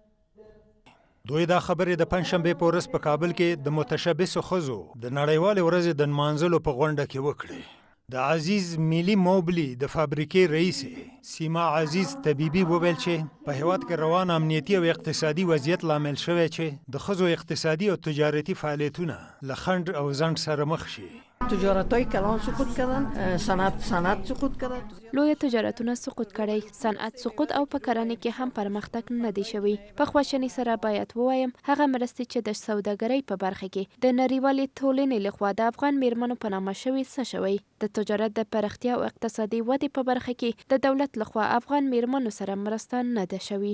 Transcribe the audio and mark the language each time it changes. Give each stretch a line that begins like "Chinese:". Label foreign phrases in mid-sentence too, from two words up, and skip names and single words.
Pashto: دوی دا خبرې د پنجشنبې په ورځ په کابل کې د متشبثو ښځو د نړیوالې ورځې د نمانځلو په غونډه کې وکړې. د عزیز ملي موبلي د فابریکې رئیس سیما عزیز طبیبي وویل چې په هیواد کې روان امنیتي او اقتصادي وضعیت لامل شوی چې د ښځو اقتصادي او تجارتي فعالیتونه له خنډ او ځنډ سره مخ شي.
Persian: تجارت‌های کلان سقوط کردن، صنعت سقوط کرد.
Pashto: لوی تجارتونه سقوط کړی، صنعت سقوط او په کرنې کې هم پرمختګ نه دی شوی. په خواشنۍ سره باید ووایم هغه مرستې چې د سوداګرۍ په برخه کې د نړیوالې ټولنې لخوا د افغان میرمنو په نامه شوي څه شوی. د تجارت د پراختیا او اقتصادي ودې په برخه کې د دولت لخوا افغان میرمنو سره مرسته نه ده شوی.